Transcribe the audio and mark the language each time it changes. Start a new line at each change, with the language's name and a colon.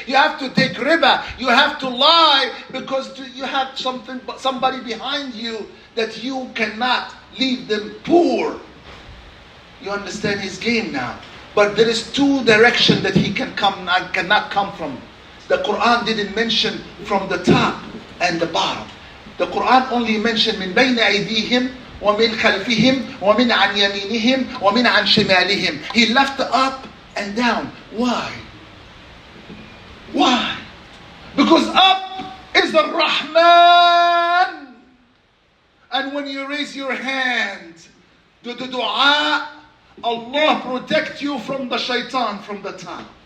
English: You have to take riba. You have to lie because you have somebody behind you that you cannot leave them poor. You understand his game now. But there is 2 directions that he cannot come from. The Quran didn't mention from the top and the bottom. The Quran only mentioned
Arabic: من بين أيديهم ومن خلفهم ومن عن يمينهم ومن عن شمالهم.
English: He left the up and down. Why? Because up is the Rahman. And when you raise your hand, do the dua, Allah protect you from the Shaytan from the top.